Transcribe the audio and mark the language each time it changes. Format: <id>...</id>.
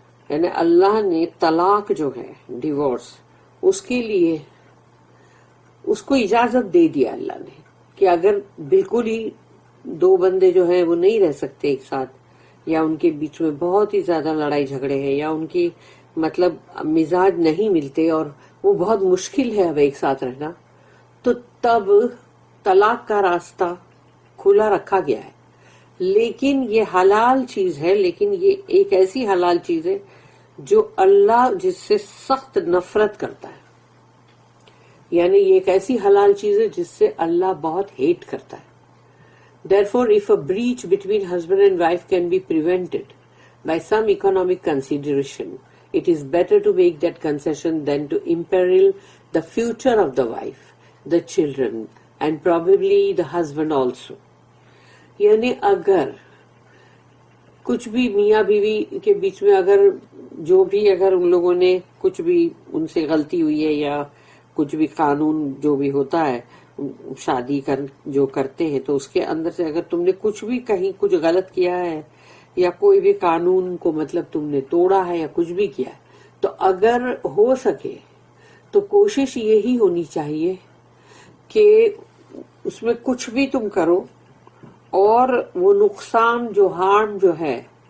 <ur>یعنی اللہ نے طلاق جو ہے ڈیورس اس کے لیے اس کو اجازت دے دیا اللہ نے کہ اگر بالکل ہی دو بندے جو ہیں وہ نہیں رہ سکتے ایک ساتھ، یا ان کے بیچ میں بہت ہی زیادہ لڑائی جھگڑے ہیں، یا ان کی مطلب مزاج نہیں ملتے اور وہ بہت مشکل ہے اب ایک ساتھ رہنا، تو تب طلاق کا راستہ کھلا رکھا گیا ہے. لیکن یہ حلال چیز ہے، لیکن یہ ایک ایسی حلال چیز ہے جو اللہ جس سے سخت نفرت کرتا ہے. یعنی یہ ایک ایسی حلال چیز ہے جس سے اللہ بہت ہیٹ کرتا ہے.</ur> <en>Therefore, if a breach between husband and wife can be prevented by some economic consideration, it is better to make that concession than to imperil the future of the wife, the children, and probably the husband also.</en> <ur>یعنی اگر کچھ بھی میاں بیوی کے بیچ میں اگر جو بھی اگر ان لوگوں نے کچھ بھی ان سے غلطی ہوئی ہے، یا کچھ بھی قانون جو بھی ہوتا ہے شادی جو کرتے ہیں، تو اس کے اندر سے اگر تم نے کچھ بھی کہیں کچھ غلط کیا ہے، یا کوئی بھی قانون کو مطلب تم نے توڑا ہے یا کچھ بھی کیا ہے، تو اگر ہو سکے تو کوشش یہی ہونی چاہیے کہ اس میں کچھ بھی تم کرو اور وہ نقصان جو ہارم جو ہے</ur>